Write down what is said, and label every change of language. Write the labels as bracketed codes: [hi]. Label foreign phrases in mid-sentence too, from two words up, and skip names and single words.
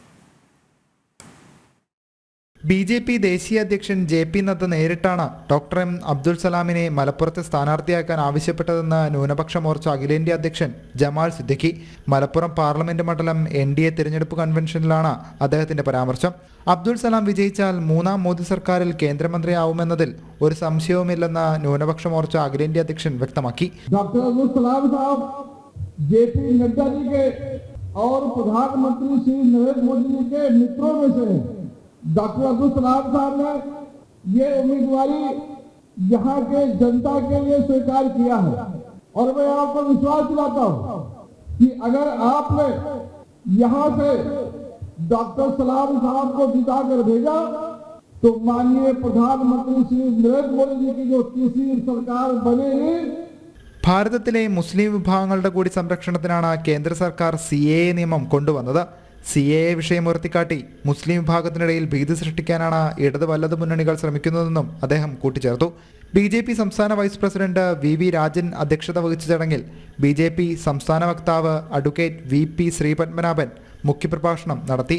[ml] BJP ദേശീയ അധ്യക്ഷൻ JP നദ്ദ നേരിട്ടാണ് ഡോക്ടർ M അബ്ദുൽ സലാമിനെ മലപ്പുറത്തെ സ്ഥാനാർത്ഥിയാക്കാൻ ആവശ്യപ്പെട്ടതെന്ന് ന്യൂനപക്ഷ മോർച്ച അഖിലേന്ത്യാ അധ്യക്ഷൻ ജമാൽ സിദ്ദിഖി. മലപ്പുറം പാർലമെന്റ് മണ്ഡലം NDA തിരഞ്ഞെടുപ്പ് കൺവെൻഷനിലാണ് അദ്ദേഹത്തിന്റെ പരാമർശം. അബ്ദുൽ സലാം വിജയിച്ചാൽ മൂന്നാം മോദി സർക്കാരിൽ കേന്ദ്രമന്ത്രിയാവുമെന്നതിൽ ഒരു സംശയവുമില്ലെന്ന് ന്യൂനപക്ഷ മോർച്ച അഖിലേന്ത്യാ അധ്യക്ഷൻ വ്യക്തമാക്കി. [hi] डॉक्टर अब्दुल सलाम साहब JP नड्डा जी के और प्रधानमंत्री श्री नरेंद्र मोदी जी के मित्रों में से डॉक्टर अब्दुल सलाम साहब ने ये उम्मीदवारी यहाँ के जनता के लिए स्वीकार किया है और मैं आपको विश्वास दिलाता हूँ कि अगर आपने यहाँ से डॉक्टर सलाम साहब को जिता कर भेजा तो माननीय प्रधानमंत्री श्री नरेंद्र मोदी जी की जो तीसरी सरकार बनेगी. [ml] ഭാരതത്തിലെ മുസ്ലിം വിഭാഗങ്ങളുടെ കൂടി സംരക്ഷണത്തിനാണ് കേന്ദ്ര സർക്കാർ CAA നിയമം കൊണ്ടുവന്നത്. CAA വിഷയം ഉയർത്തിക്കാട്ടി മുസ്ലിം വിഭാഗത്തിനിടയിൽ ഭീതി സൃഷ്ടിക്കാനാണ് ഇടത് വലത് മുന്നണികൾ ശ്രമിക്കുന്നതെന്നും അദ്ദേഹം കൂട്ടിച്ചേർത്തു. BJP സംസ്ഥാന വൈസ് പ്രസിഡന്റ് VV രാജൻ അധ്യക്ഷത വഹിച്ച ചടങ്ങിൽ BJP സംസ്ഥാന വക്താവ് അഡ്വക്കേറ്റ് VP ശ്രീപത്മനാഭൻ മുഖ്യപ്രഭാഷണം നടത്തി.